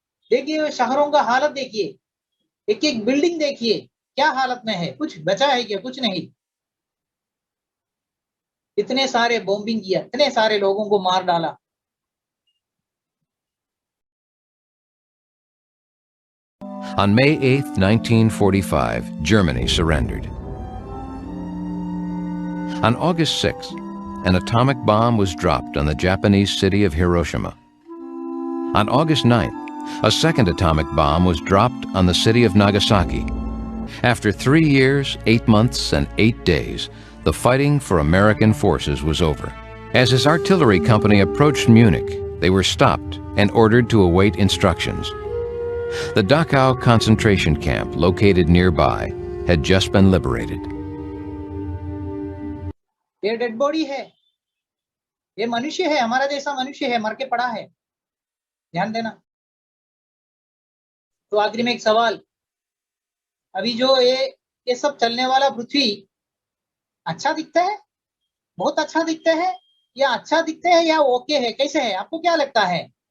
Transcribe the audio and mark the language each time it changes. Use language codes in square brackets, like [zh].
[hi] देखिए शहरों का हालत देखिए, एक एक बिल्डिंग देखिए क्या हालत में है। कुछ बचा है क्या? कुछ नहीं। इतने सारे बॉम्बिंग किया, इतने सारे लोगों को मार डाला। [en] On May 8, 1945, Germany surrendered. On August 6, an atomic bomb was dropped on the Japanese city of Hiroshima. On August 9th, a second atomic bomb was dropped on the city of Nagasaki. After 3 years, 8 months, and 8 days, the fighting for American forces was over. As his artillery company approached Munich, they were stopped and ordered to await instructions. The Dachau concentration camp, located nearby, had just been liberated. [hi] ये dead body है, ये मनुष्य है, हमारा जैसा मनुष्य है, मर के पड़ा है। ध्यान देना। तो आखिरी में एक सवाल, अभी जो ये सब चलने वाला पृथ्वी अच्छा दिखता है, बहुत अच्छा दिखता है, या अच्छा दिखते है, या ओके है, कैसे है, आपको क्या लगता है?